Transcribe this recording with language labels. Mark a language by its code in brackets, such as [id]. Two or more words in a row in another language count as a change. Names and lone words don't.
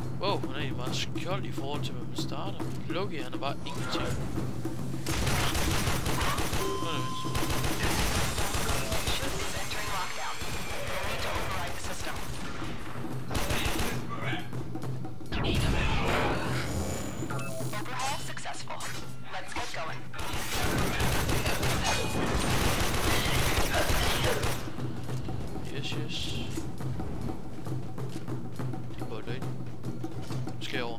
[da] Wow, hun er egentlig meget skjold i forhold til, hvad man starter. Loki, han er bare ingenting. [en] Overhaul successful. Let's get going. Yes, yes. [da] Det går løgn. Nu skal jeg over.